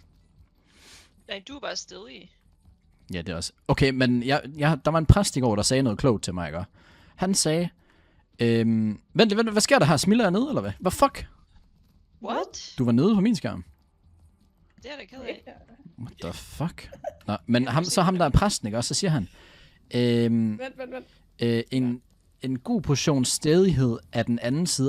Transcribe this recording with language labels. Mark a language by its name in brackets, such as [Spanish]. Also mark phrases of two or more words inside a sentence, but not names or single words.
[Danish] Nej, du er bare stedig. Ja, det er også. Okay, men der var en præst i går, der sagde noget klogt til mig, ikke? Han sagde, vent, hvad sker der her? Smilla er nede, eller hvad? Hvad fuck? [English] What? [Danish] Du var nede på min skærm. Det er jeg da ked af. [English] What the fuck? [Danish] Nå, men ham der er præsten, ikke? Og så siger han, Vent. en god portion stædighed er den anden side af